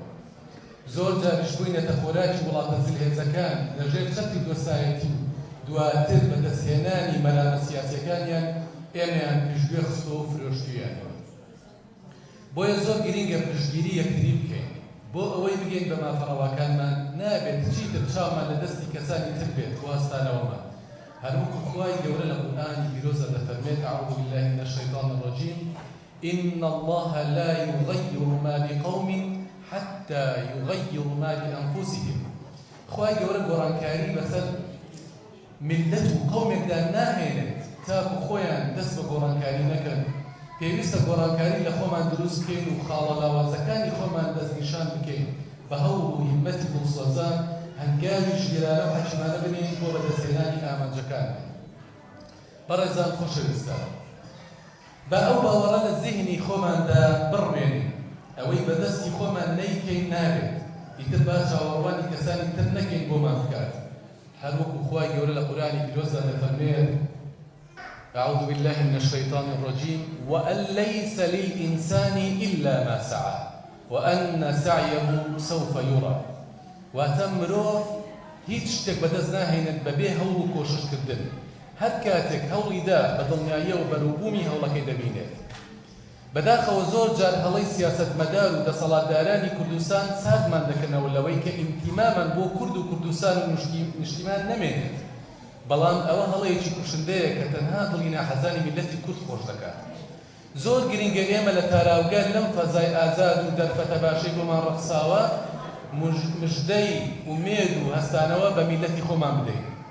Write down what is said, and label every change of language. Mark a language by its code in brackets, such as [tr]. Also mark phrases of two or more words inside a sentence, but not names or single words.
[ckb] زۆر جاریش بووینەتە خۆراکی وڵاتە جلهێزەکان لەژێر چەتری دۆسایەتی و دواتر بە دەستهێنانی مەرانە سیاسیەکانیان ئێمەیان پشتگوێ خستۆ و فرۆشتویانەوە. بۆیە زۆر گرینگە پشتگیری یەکتری بکەین بۆ ئەوەی بگەین بە مافەڕەواکانمان نابێت چیتر چاومان لە دەستی کەسانی تر بێت واستانەوەمان. هەروەکو خوای گەورە لە قورئانی پیرۆزە دەفەرمێت [ar] أعوذ بالله من الشيطان الرجيم إن الله لا يغير ما بقوم حتى يغيروا ما بأنفسهم. [ckb] خوای گەورە گۆڕانکاری بەسەر ملت و قەومێکدا ناهێنێت تا خۆیان دەست بە گۆڕانکاری نەکەن. پێویستە گۆڕانکاری لە خۆمان دروست بکەین و خاڵە لاوازەکانی خۆمان دەستنیشان بکەین بە هەوڵ و هیممەتی دڵسۆزان هەنگاوی ژێرانە و حەکیمانە بنین بۆ بەدەستهێنانی ئامانجەکان. بەڕێزان خۆشەویستان، بە ئەو باوەڕە لە زیهنی خۆماندا بڕوێنین ئەوەی بەدەستی خۆمان نەیکەین نابێت ئیتر با چاوەڕوانی کەسانی تر نەکەین بۆمان بکات هەر وەکو خوای گەورە لە قورئانی پیرۆزدا دەفەرمێت [ar] أعوذ بالله من الشيطان الرجيم وأن ليس للإنسان إلا ما سعى وأن سعيه سوف يرى [ckb] واتمروف هیچ شتێک بەدەست ناهێنێت بەبێ هەوڵ و کۆششکردن هەر کاتێک هەوڵی دا بە دڵنیاییە و بەرووبوومی هەوڵەکەی دەبینێت بەداخەوە زۆر جار هەڵەی سیاسەتمەدار و دەسەڵاتدارانی کوردستان سادمان دەکەنەوە لەوەی کە ئیمتیمامان بۆ کورد و کوردستان و نیشتیمان نەمێنێت بەڵام ئەوە هەڵەیەکی کوشندەیە کە تەنها دڵی ناحەزانی میلەتی کورد خۆش دەکات زۆر گرنگە ئێمە لە تاراوگار لەم فەزای ئازاد و دەرفەتە باشەی بۆمان ڕەخساوە مژدەی ومێد و هەستانەوە بە میلەتی خۆمان بدەین